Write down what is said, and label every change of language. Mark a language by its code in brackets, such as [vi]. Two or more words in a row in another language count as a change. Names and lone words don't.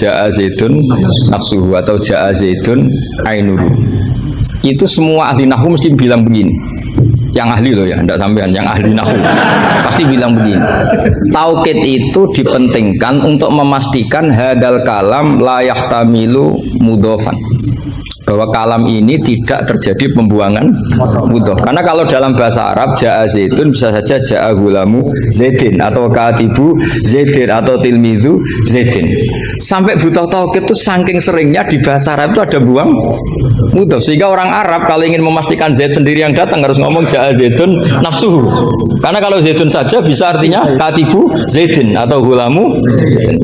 [ar] جاء زيد نفسه atau جاء زيد عينه. [id] Itu semua ahli nahwu mesti bilang begini. Yang ahli loh ya, tidak sampean, yang ahli nahwu pasti bilang begini. Taukid itu dipentingkan untuk memastikan [ar] هذا الكلام لا يحتمل مضافا, [id] bahwa kalam ini tidak terjadi pembuangan mudhof. Karena kalau dalam bahasa Arab [ar] جاء زيد [id] bisa saja [ar] جاء غلام زيد [id] atau [ar] كاتب زيد [id] atau [ar] تلميذ زيد. [id] Sampai butuh taukid itu saking seringnya di bahasa Arab itu ada buang mudhof, sehingga orang Arab kalau ingin memastikan Zaid sendiri yang datang harus ngomong [ar] جاء زيد نفسه. [id] Karena kalau zaitun saja bisa artinya [ar] كاتب زيد [id] atau [ar] غلام زيد.